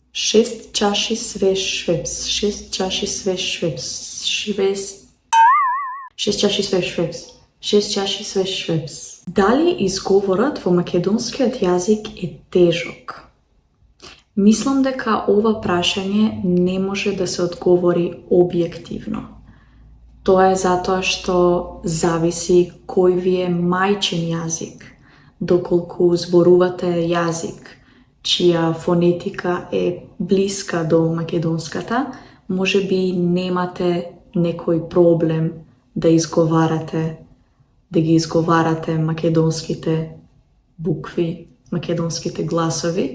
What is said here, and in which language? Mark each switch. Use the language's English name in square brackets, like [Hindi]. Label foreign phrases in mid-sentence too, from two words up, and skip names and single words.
[Macedonian] 6 čaši svež šveps. 6 čaši svež šveps. 6 čaši svež šveps. 6 čaši svež šveps. Дали изговорот во македонскиот јазик е тежок? Мислам дека ова прашање не може да се одговори објективно. Тоа е затоа што зависи кој ви е мајчин јазик, доколку зборувате јазик чија фонетика е блиска до македонската, можеби немате некој проблем да ги изговарате македонските букви, македонските гласови.